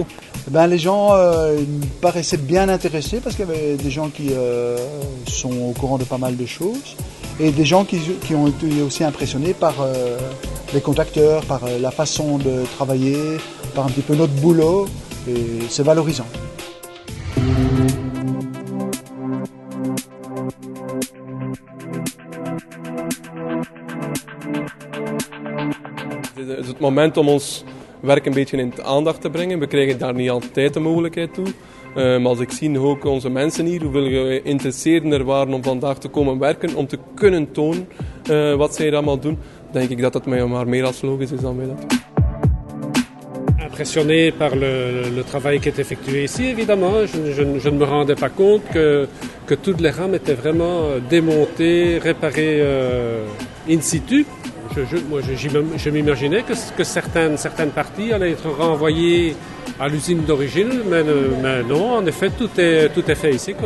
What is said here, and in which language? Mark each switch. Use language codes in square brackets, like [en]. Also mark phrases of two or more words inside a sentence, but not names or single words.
[fr] Les gens paraissaient bien intéressés parce qu'il y avait des gens qui sont au courant de pas mal de choses et des gens qui ont été aussi impressionnés par les conducteurs, par la façon de travailler, par un petit peu notre boulot et c'est valorisant. [nl] Het is het moment om ons werk een beetje in de aandacht te brengen. We krijgen daar niet altijd de mogelijkheid toe. Maar als ik zie ook onze mensen hier, hoeveel geïnteresseerden er waren om vandaag te komen werken, om te kunnen tonen wat zij allemaal doen, denk ik dat het mij maar meer als logisch is dan wij dat. [fr] Impressionné par le travail qui est effectué ici, évidemment. Je ne me rendais pas compte que toutes les rames étaient vraiment démontées, réparées [la] in situ. [fr] Je m'imaginais que certaines parties allaient être renvoyées à l'usine d'origine, mais non, en effet, tout est fait ici, quoi.